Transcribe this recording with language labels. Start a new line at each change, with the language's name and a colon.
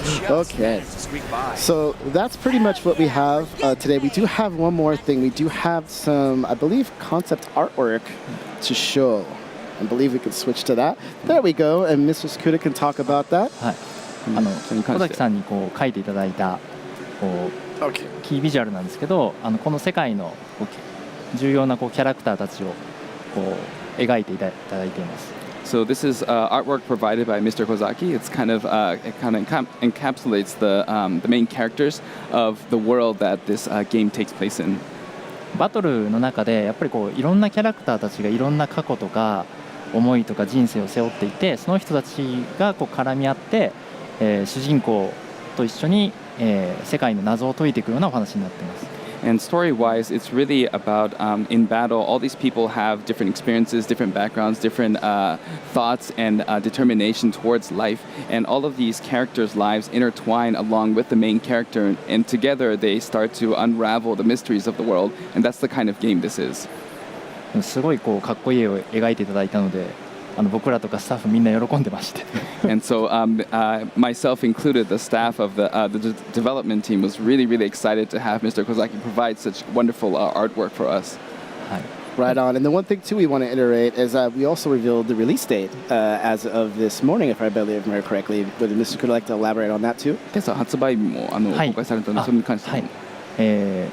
English: Okay. So that's pretty much what we have today. We do have one more thing. We do have some, I believe, concept artwork to show. I believe we can switch to that. There we go. And Mr. Skuda can talk about that.
Japanese: はい小崎さんにこう書いていただいたこうキービジュアルなんですけどこの世界のこう重要なこうキャラクターたちをこう描いていただいています。
English: So this is artwork provided by Mr. Kozaki. It's kind of encapsulates the main characters of the world that this game takes place in.
Japanese: バトルの中でやっぱりこういろんなキャラクターたちがいろんな過去とか思いとか人生を背負っていてその人たちがこう絡み合って主人公と一緒に世界の謎を解いていくようなお話になっています。
English: And story-wise, it's really about in battle, all these people have different experiences, different backgrounds, different thoughts and determination towards life. And all of these characters' lives intertwine along with the main character. And together they start to unravel the mysteries of the world. And that's the kind of game this is.
Japanese: すごいこうかっこいい絵を描いていただいたので僕らとかスタッフみんな喜んでまして。
English: And so myself included, the staff of the development team was really, really excited to have Mr. Kozaki provide such wonderful artwork for us. Right on. And the one thing, too, we want to iterate is we also revealed the release date as of this morning, if I believe correctly. Would Mr. Could like to elaborate on that, too?
Japanese: 今朝発売日も公開されたので、それに関して。